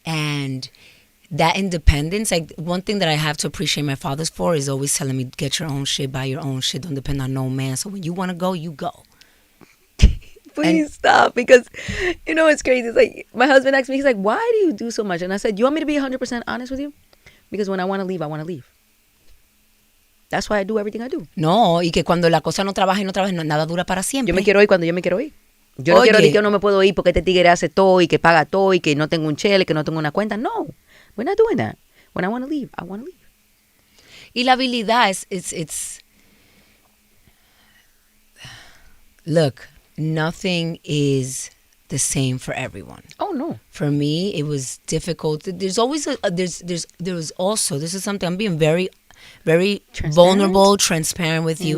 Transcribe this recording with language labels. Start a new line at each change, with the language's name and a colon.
English: And that independence, like one thing that I have to appreciate my fathers for is always telling me, get your own shit, buy your own shit, don't depend on no man. So when you want to go, you go. Please stop, because it's crazy. It's like my husband asked me, he's like, why do you do so much? And I said, you want me to be 100% honest with you? Because when I want to leave, I want to leave. That's why I do everything I do.
Spanish: No, y que cuando la cosa no trabaja y no trabaja, nada dura para siempre. Yo me quiero ir cuando yo me quiero ir. Yo no quiero decir que yo no me puedo ir porque este tigre hace todo y que paga todo y que no tengo un chele, que no tengo una cuenta.
English: No, we're not doing that. When I want to leave, I want to leave.
Spanish: Y la habilidad
English: it's look, nothing is the same for everyone. Oh no. For me, it was difficult. There's always there was also, this is something, I'm being very, very vulnerable, transparent with you.